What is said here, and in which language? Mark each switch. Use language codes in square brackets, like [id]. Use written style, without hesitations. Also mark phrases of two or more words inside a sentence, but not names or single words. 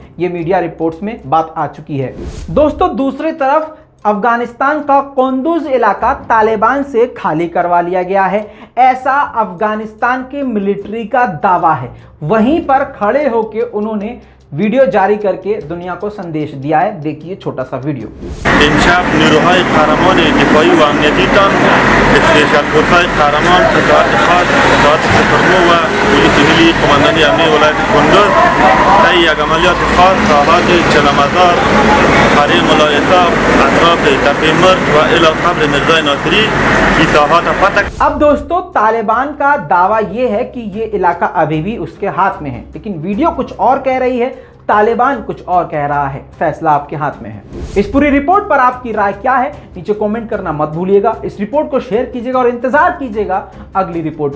[hi] यह मीडिया रिपोर्ट्स में बात आ चुकी है। दोस्तों, दूसरी तरफ अफगानिस्तान का कुंदुज इलाका तालिबान से खाली करवा लिया गया है, ऐसा अफगानिस्तान के मिलिट्री का दावा है। वहीं पर खड़े होकर उन्होंने वीडियो जारी करके दुनिया को संदेश दिया है। देखिए छोटा सा वीडियो। [fa] امشب نیروهای قهرمان دفاعی و امنیتیتان اسپیشال فورس‌های قهرمان اطلاعات خاص اطلاعات سپرمو و پلیس ملی قماندانی امنیه ولایت کندوز طی یک عملیات خاص ساحات چلمزار، قریه ملایطاب، اطراف تپه مرد و الی قبر مرزای ناصری این ساحات فتح। [hi] अब दोस्तों, तालिबान का दावा यह है कि यह इलाका अभी भी उसके हाथ में है, लेकिन वीडियो कुछ और कह रही है, तालिबान कुछ और कह रहा है। फैसला आपके हाथ में है। इस पूरी रिपोर्ट पर आपकी राय क्या है, नीचे कमेंट करना मत भूलिएगा। इस रिपोर्ट को शेयर कीजिएगा और इंतजार कीजिएगा अगली रिपोर्ट का।